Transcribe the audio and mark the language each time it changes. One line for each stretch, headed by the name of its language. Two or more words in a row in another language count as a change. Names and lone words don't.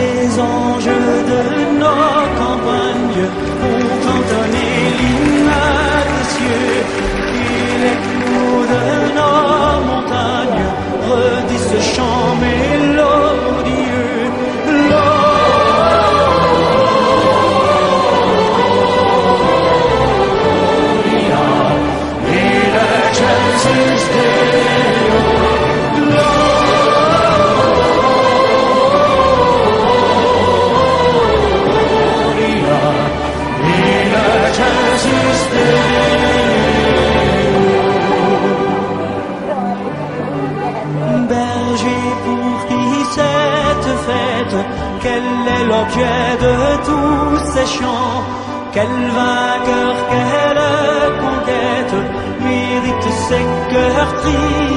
French: anges de nos campagnes pour cantonner l'hymne des cieux, et l'écho de nos montagnes redit ce chant mélodieux.
Latin: Gloria in excelsis Deo. Gloria in excelsis Deo.
French: Berger pour qui cette fête, quel est l'objet de tous ces chants? Quel vainqueur, quelle conquête mérite ces cœurs tristes?